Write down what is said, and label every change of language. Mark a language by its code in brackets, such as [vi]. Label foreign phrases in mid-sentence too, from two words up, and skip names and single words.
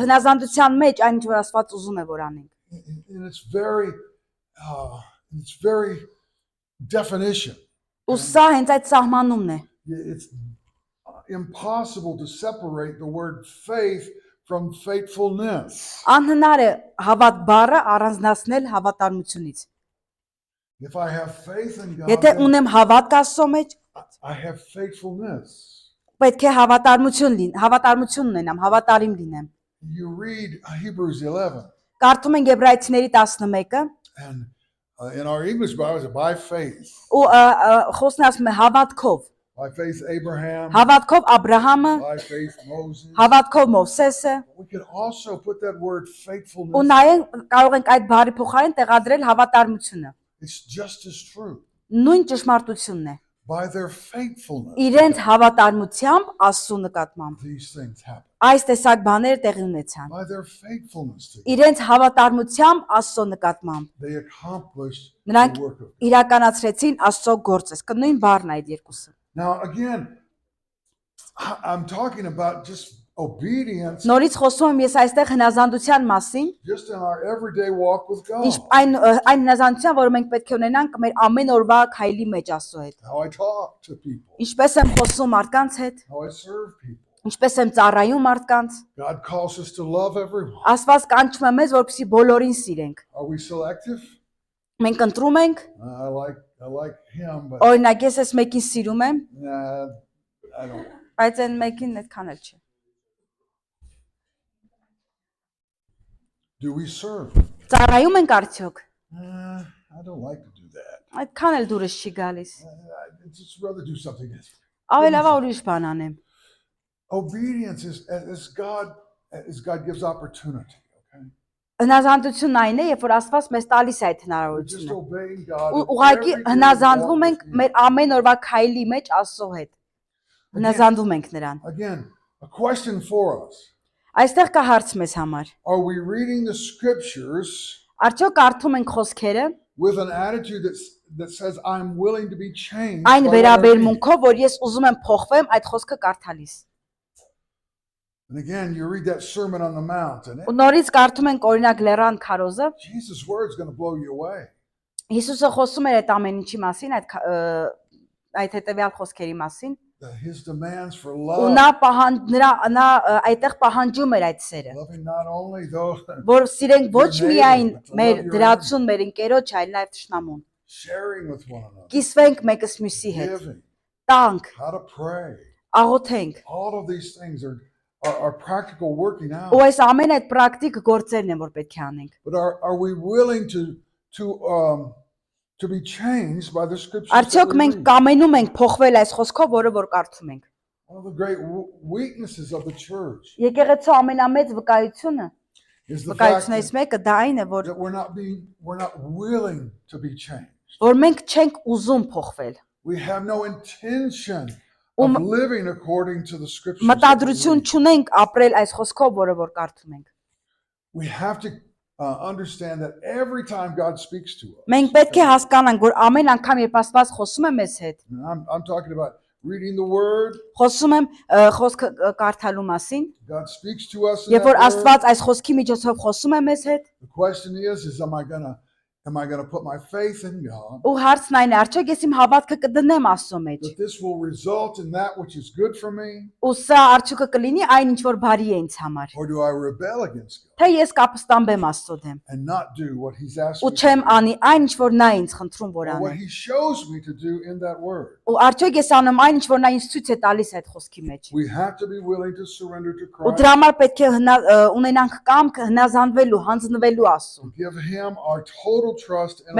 [hy] հնազանդության մեջ այն ինչ որ Աստված ուզում է որ անենք։ [en] And it's very definition. [hy] Ու սա հենց այդ սահմանումն է։ [en] It's impossible to separate the word faith from faithfulness. [hy] Անհնար է հավատ բառը առանձնացնել հավատարմությունից։ [en] If I have faith in God, [hy] Եթե [en] then [hy] ունեմ հավատք Աստծո մեջ, [en] I have faithfulness. [hy] պետք է հավատարմություն ունենամ, հավատարիմ լինեմ։ [en] You read Hebrews 11, [hy] Կարդում ենք Եբրայեցիների 11-ը, [en] and in our English Bible, it's by faith. [hy] ու խոսքն ասում է հավատքով։ [en] By faith, Abraham. [hy] Հավատքով Աբրահամը, [en] By faith, Moses. [hy] հավատքով Մովսեսը, [en] We can also put that word [hy] ու [en] faithfulness. [hy] նայենք կարող ենք այդ բառի փոխարեն տեղադրել հավատարմությունը։ [en] It's just as true. [hy] Նույն ճշմարտությունն է։ [en] By their faithfulness, [hy] Իրենց հավատարմությամբ Աստծո նկատմամբ [en] these things happen. [hy] այս տեսակ բաները տեղի ունեցան։ [en] By their faithfulness to God, [hy] Իրենց հավատարմությամբ Աստծո նկատմամբ [en] they accomplished [hy] նրանք [en] the work of God. [hy] իրականացրեցին Աստծո գործը։ Նույն բառն է այդ երկուսը։ [en] Now, again, I'm talking about just obedience [hy] Նորից խոսում եմ ես այստեղ հնազանդության մասին, [en] just in our everyday walk with God. [hy] այն հնազանդության, որը մենք պետք է ունենանք մեր ամեն օրվա քայլի մեջ Աստծո հետ։ [en] How I talk to people, [hy] Ինչպես եմ խոսում մարդկանց հետ, [en] how I serve people. [hy] ինչպես եմ ծառայում մարդկանց։ [en] God calls us to love everyone. [hy] Աստված կանչում է մեզ, որպեսզի բոլորին սիրենք։ [en] Are we selective? [hy] Մենք ընտրում ենք, [en] I like him, but [hy] օրինակ ես այս մեկին սիրում եմ, [en] nah, I don't. [hy] բայց այն մեկին այդքան էլ չէ։ [en] Do we serve? [hy] Ծառայում ենք արդյոք։ [en] I don't like to do that. [hy] Այդքան էլ դուրս չի գալիս։ [en] I'd just rather do something else. [hy] Ավելի լավ է ուրիշ բան անեմ։ [en] Obedience is as God gives opportunity. Okay, [hy] Հնազանդությունն այն է, երբ որ Աստված մեզ տալիս է այդ [en] we're just [hy] հնարավորությունը։ [en] obeying God. [hy] Ու [en] in [hy] ուղղակի [en] every day [hy] հնազանդվում [en] walk [hy] ենք [en] with Him. [hy] մեր ամեն օրվա քայլի մեջ Աստծո հետ։ Հնազանդվում ենք նրան։ [en] Again, a question for us: [hy] Այստեղ կա հարց մեզ համար։ [en] Are we reading the scriptures [hy] Արդյոք կարդում ենք խոսքերը [en] with an attitude that says I'm willing to be changed? [hy] այն [en] by what I read? [hy] վերաբերմունքով, որ ես ուզում եմ փոխվեմ այդ խոսքը կարդալիս։ [en] And again, you read that Sermon on the Mount, and [hy] Ու նորից կարդում ենք օրինակ Լեռան քարոզը, [en] Jesus' word's going to blow you away. [hy] Հիսուսը խոսում էր այդ ամեն ինչի մասին, այդ հետեւյալ խոսքերի մասին, [en] His demands for [hy] ու [en] love, [hy] նա այդտեղ պահանջում էր այդ սերը, [en] loving not only those, [hy] որ սիրենք ոչ միայն մեր դրացուն, մեր ընկերոջ, այլ նաև թշնամուն։ [en] sharing with one another, [hy] Կիսվենք մեկս մյուսի հետ, [en] giving, [hy] տանք, [en] how to pray. [hy] աղոթենք։ [en] All of these things are practical working out. [hy] Ու այս ամեն այդ պրակտիկ գործերն են, որ պետք է անենք։ [en] But are we willing to be changed by the scriptures? that [hy] Արդյոք [en] we [hy] մենք [en] read? [hy] կամենում ենք փոխվել այս խոսքով, որը որ կարդում ենք։ [en] One of the great weaknesses of the church [hy] Եկեղեցու ամենամեծ վկայությունը, [en] is the fact [hy] վկայություններից mեկը դա այն է, որ [en] that we're not willing to be changed. [hy] մենք չենք ուզում փոխվել։ [en] We have no intention of living according to the scriptures. that we [hy] Մտադրություն [en] read. [hy] չունենք ապրել այս խոսքով, որը որ կարդում ենք։ [en] We have to understand that every time God speaks to us, [hy] Մենք պետք է հասկանանք, որ ամեն անգամ երբ Աստված խոսում է մեզ հետ, [en] and I'm talking about reading the Word, [hy] խոսում եմ խոսքը կարդալու մասին, [en] God speaks to us in [hy] երբ որ [en] that Word. [hy] Աստված այս խոսքի միջոցով խոսում է մեզ հետ, [en] The question is am I gonna put my faith in God? [hy] ու հարցն այն է, արդյոք ես իմ հավատքը կդնեմ Աստծո մեջ, [en] That this will result in that which is good for me, [hy] ու սա արդյոքը կլինի այն ինչ որ բարի է ինձ համար, [en] or do I rebel against God [hy] թե ես կապստամբեմ Աստծո դեմ, [en] and not do what He's asked [hy] ու [en] me to [hy] չեմ [en] do, [hy] անի այն ինչ որ նա ինձ խնդրում որ [en] or what [hy] անեմ, [en] He shows me to do in that Word? [hy] ու արդյոք ես անում այն ինչ որ նա ինձ ցույց է տալիս այդ խոսքի մեջ, [en] We have to be willing to surrender to [hy] ու [en] Christ, [hy] դրա համար պետք է ունենանք կամք հնազանդվելու, հանձնվելու Աստծուն, [en] to give Him our total trust and